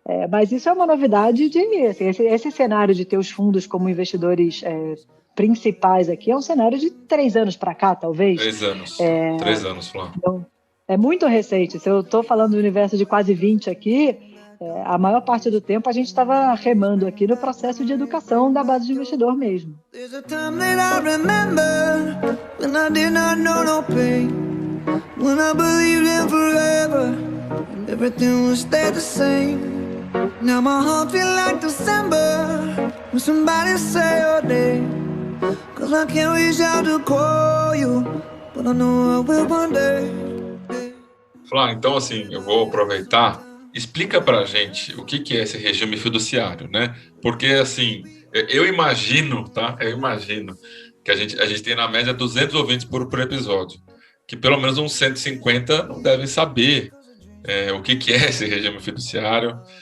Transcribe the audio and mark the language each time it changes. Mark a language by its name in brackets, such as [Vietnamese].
[Portuguese] Mas isso é uma novidade assim, esse cenário de ter os fundos como investidores principais aqui é um cenário de 3 anos para cá, talvez. 3 anos. 3 anos, Flávio. Então, é muito recente. Se eu estou falando do universo de quase 20 aqui, a maior parte do tempo a gente estava remando aqui no processo de educação da base de investidor mesmo. [English] There's a time that I remember when I did not know no pain, when I believed in forever and everything would stay the same. Now my heart feels like December when somebody say your name, 'cause I can't reach out to call you, but I know I will one day. [Portuguese] Flávio, então assim, eu vou aproveitar. Explica para a gente o que é esse regime fiduciário, né? Porque, assim, eu imagino, tá? Eu imagino que a gente tem, na média, 200 ouvintes por episódio, que pelo menos uns 150 não devem saber o que é esse regime fiduciário.